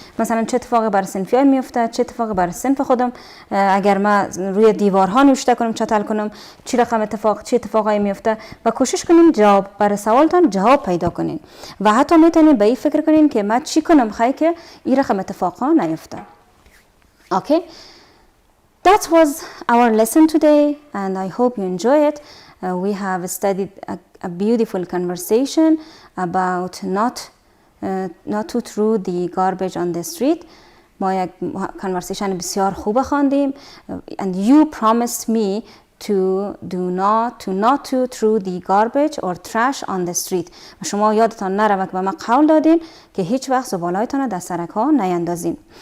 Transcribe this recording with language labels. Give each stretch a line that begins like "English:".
Persian: مثلا چه اتفاقی بر صنفیان میفته؟ چه اتفاقی بر صنف خودم؟ اگر ما روی دیوارها نوشته کنم چتل کنم چه رقم چه اتفاقی میفته؟ و کوشش کنین جواب بر سوالتان جواب پیدا کنین. و حتی میتونین به این فکر کنین که من چی کنم خواهی که این رقم اتفاقا نیفته. اوکی؟
English: That was our lesson today, and I hope you enjoy it. We have studied a beautiful conversation about not to throw the garbage on the street.
Persian: ما یک conversation بسیار خوب خواندیم.
English: And you promised me to not to throw the garbage or trash on the street.
Persian: و شما یادتان نره که به ما قول دادین که هیچ وقت زبالهایتان را در سرک ها نیندازین.